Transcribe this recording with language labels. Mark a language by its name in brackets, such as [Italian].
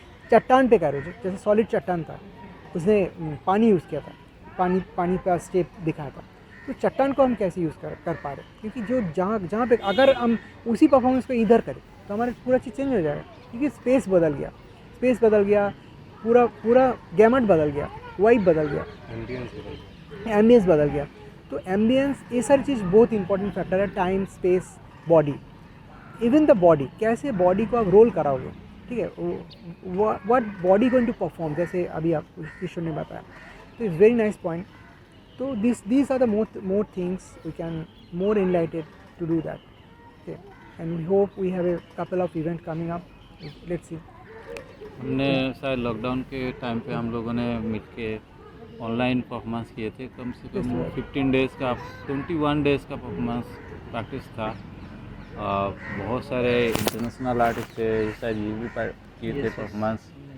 [Hindi] चट्टान पे करो, जैसे सॉलिड चट्टान था, उसने पानी यूज़ किया था, पानी का स्टेप दिखाया था, तो चट्टान को हम कैसे यूज़ कर पा रहे, क्योंकि जो जहाँ पे अगर हम उसी परफॉर्मेंस को इधर करें तो हमारा पूरा चीज़ चेंज हो जाएगा, क्योंकि स्पेस बदल गया, पूरा गैमट बदल गया, वाइब बदल गया, एम्बियंस बदल गया। तो एम्बियंस, ये सारी चीज़ बहुत इंपॉर्टेंट फैक्टर है। Time, space, body, [English] even the body, [Hindi] कैसे बॉडी को आप रोल कराओगे, ठीक है, [English] what body going to perform, [Hindi] जैसे अभी आप किशोर ने बताया। [English] तो it's very nice point. तो these are the more things we can more enlightened to do that, okay, and we hope we have a couple of event coming up, let's see। [Hindi] हमने शायद lockdown के time पे हम लोगों ने मिलके online performance किए थे, कम से कम 15 डेज़ का 21 डेज़ का परफॉर्मेंस प्रैक्टिस था। बहुत सारे इंटरनेशनल आर्टिस्ट थे, शायद ये भी किए थे परफॉर्मेंस।